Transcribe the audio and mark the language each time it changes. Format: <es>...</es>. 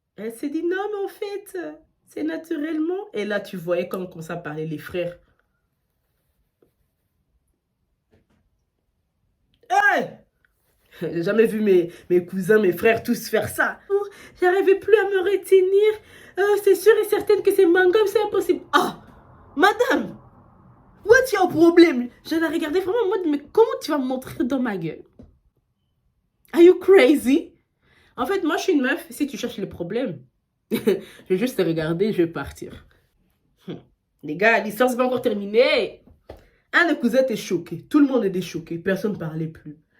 <fr>Elle s'est dit, non, mais en fait... c'est naturellement. Et là, tu voyais quand on commençait à parler les frères. Hey! J'ai jamais vu mes cousins, mes frères tous faire ça. Oh, j'arrivais plus à me retenir. C'est sûr et certain que c'est Mangoms, c'est impossible.</fr> <en>Ah, madame, what's your problem?</en> <fr>Je la regardais vraiment en mode, mais comment tu vas me montrer dans ma gueule?</fr> <en>Are you crazy?</en> <fr>En fait, moi, je suis une meuf. Si tu cherches le problème, je vais juste te regarder, je vais partir. Les gars, l'histoire c'est pas encore terminée. Un des cousins était choqué. Tout le monde était choqué. Personne ne parlait plus.</fr>